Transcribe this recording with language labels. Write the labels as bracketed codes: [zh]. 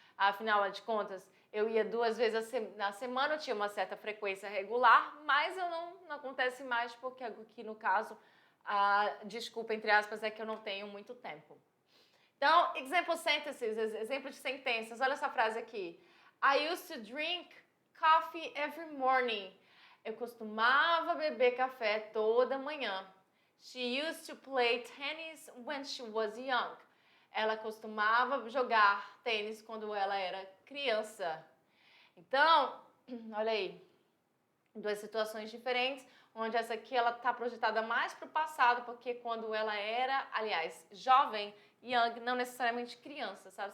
[pt] Afinal de contas, eu ia 2 vezes na semana, eu tinha uma certa frequência regular, mas eu não acontece mais porque aqui no caso, a desculpa entre aspas é que eu não tenho muito tempo. Então, [en] example sentences, [pt] exemplo de sentenças. Olha essa frase aqui. [en] I used to drink coffee every morning. [pt] Eu costumava beber café toda manhã. [en] She used to play tennis when she was young. [pt] Ela costumava jogar tênis quando ela era criança. Então, olha aí, 2 situações diferentes, onde essa aqui ela está projetada mais para o passado, porque quando ela era, aliás, jovem, young, não necessariamente criança, sabe?